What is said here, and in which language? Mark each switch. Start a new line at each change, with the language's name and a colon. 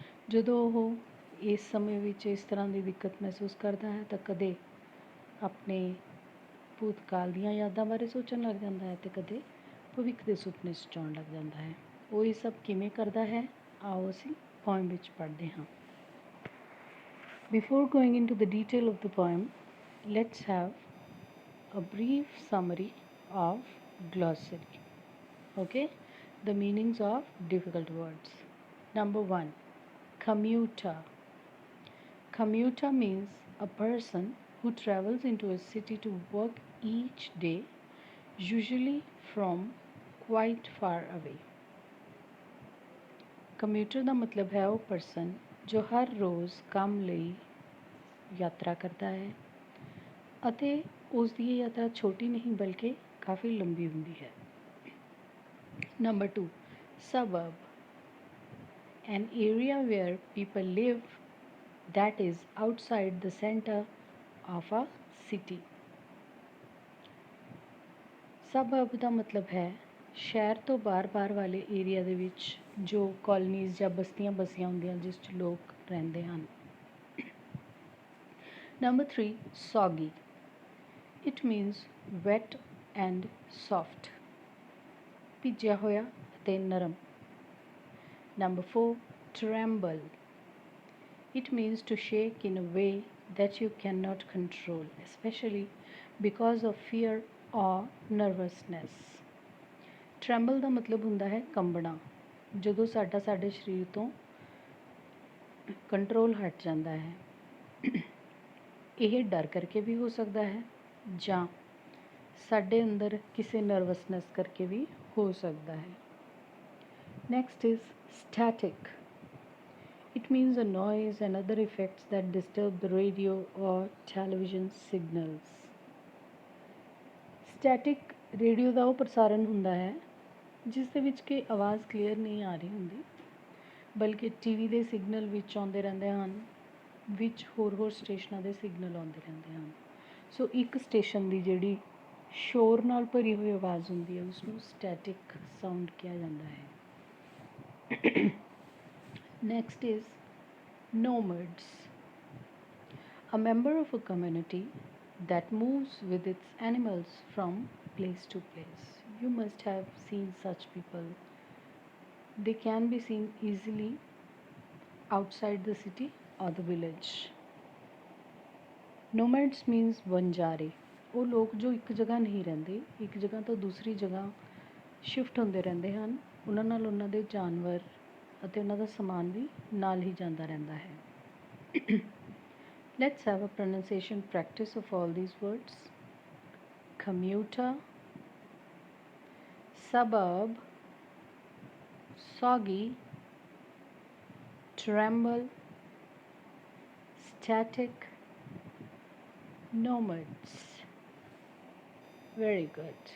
Punjabi: ਜਦੋਂ ਉਹ ਇਸ ਸਮੇਂ ਵਿੱਚ ਇਸ ਤਰ੍ਹਾਂ ਦੀ ਦਿੱਕਤ ਮਹਿਸੂਸ ਕਰਦਾ ਹੈ ਤਾਂ ਕਦੇ ਆਪਣੇ ਭੂਤਕਾਲ ਦੀਆਂ ਯਾਦਾਂ ਬਾਰੇ ਸੋਚਣ ਲੱਗ ਜਾਂਦਾ ਹੈ ਤੇ ਕਦੇ ਭਵਿੱਖ ਦੇ ਸੁਪਨੇ ਸਜਾਉਣ ਲੱਗ ਜਾਂਦਾ ਹੈ. ਉਹ ਇਹ ਸਭ ਕਿਵੇਂ ਕਰਦਾ ਹੈ, ਆਓ ਅਸੀਂ ਪੋਇਮ ਵਿੱਚ ਪੜ੍ਹਦੇ ਹਾਂ.
English: Before going into the detail of the poem, let's have a brief summary of glossary. Okay, the meanings of difficult words. Number 1, commuter. Commuter means a person who travels into a city to work each day, usually from quite far away.
Punjabi: Commuter ਦਾ ਮਤਲਬ ਹੈ ਉਹ person ਜੋ ਹਰ ਰੋਜ਼ ਕੰਮ ਲਈ ਯਾਤਰਾ ਕਰਦਾ ਹੈ ਅਤੇ ਉਸ ਦੀ ਇਹ ਯਾਤਰਾ ਛੋਟੀ ਨਹੀਂ ਬਲਕਿ ਕਾਫੀ ਲੰਬੀ ਹੁੰਦੀ ਹੈ।
English: Number 2, suburb, an area where people live that is outside the center of a city.
Punjabi: Suburb ਦਾ ਮਤਲਬ ਹੈ ਸ਼ਹਿਰ ਤੋਂ ਬਾਹਰ ਵਾਲੇ ਏਰੀਆ ਦੇ ਵਿੱਚ ਜੋ ਕਾਲੋਨੀਜ਼ ਜਾਂ ਬਸਤੀਆਂ ਬਸੀਆਂ ਹੁੰਦੀਆਂ ਜਿਸ 'ਚ ਲੋਕ ਰਹਿੰਦੇ ਹਨ।
English: Number 3, soggy. It means wet and soft.
Punjabi: ਭਿੱਜਿਆ ਹੋਇਆ ਅਤੇ ਨਰਮ।
English: Number 4, tremble. It means to shake in a way that you cannot control, especially because of fear or nervousness.
Punjabi: Tremble ਦਾ ਮਤਲਬ ਹੁੰਦਾ ਹੈ ਕੰਬਣਾ, ਜਦੋਂ ਸਾਡਾ ਸਾਡੇ ਸਰੀਰ ਤੋਂ ਕੰਟਰੋਲ ਹਟ ਜਾਂਦਾ ਹੈ। ਇਹ ਡਰ ਕਰਕੇ ਵੀ ਹੋ ਸਕਦਾ ਹੈ ਜਾਂ ਸਾਡੇ ਅੰਦਰ ਕਿਸੇ ਨਰਵਸਨੈਸ ਕਰਕੇ ਵੀ ਹੋ ਸਕਦਾ ਹੈ।
English: Next is static. It means a noise and other effects that disturb the radio or television signals.
Punjabi: Static radio ਦਾ ਉਹ ਪ੍ਰਸਾਰਣ ਹੁੰਦਾ ਹੈ ਜਿਸ ਦੇ ਵਿੱਚ ਕਿ ਆਵਾਜ਼ ਕਲੀਅਰ ਨਹੀਂ ਆ ਰਹੀ ਹੁੰਦੀ ਬਲਕਿ ਟੀਵੀ ਦੇ ਸਿਗਨਲ ਵਿੱਚ ਆਉਂਦੇ ਰਹਿੰਦੇ ਹਨ, ਵਿੱਚ ਹੋਰ ਸਟੇਸ਼ਨਾਂ ਦੇ ਸਿਗਨਲ ਆਉਂਦੇ ਰਹਿੰਦੇ ਹਨ। ਸੋ ਇੱਕ ਸਟੇਸ਼ਨ ਦੀ ਜਿਹੜੀ ਸ਼ੋਰ ਨਾਲ ਭਰੀ ਹੋਈ ਆਵਾਜ਼ ਹੁੰਦੀ ਹੈ ਉਸਨੂੰ ਸਟੈਟਿਕ ਸਾਊਂਡ ਕਿਹਾ ਜਾਂਦਾ ਹੈ।
English: Next is nomads. A member of a community that moves with its animals from place to place. You must have seen such people. They can be seen easily outside the city or the village. Nomads means
Punjabi: ਵਣਜਾਰੇ, ਉਹ ਲੋਕ ਜੋ ਇੱਕ ਜਗ੍ਹਾ ਨਹੀਂ ਰਹਿੰਦੇ, ਇੱਕ ਜਗ੍ਹਾ ਤੋਂ ਦੂਸਰੀ ਜਗ੍ਹਾ ਸ਼ਿਫਟ ਹੁੰਦੇ ਰਹਿੰਦੇ ਹਨ। ਉਹਨਾਂ ਨਾਲ ਉਹਨਾਂ ਦੇ ਜਾਨਵਰ ਅਤੇ ਉਹਨਾਂ ਦਾ ਸਮਾਨ ਵੀ ਨਾਲ ਹੀ ਜਾਂਦਾ ਰਹਿੰਦਾ ਹੈ।
English: Let's have a pronunciation practice of all these words. Commuter, suburb, soggy, tremble, static, nomads. Very good.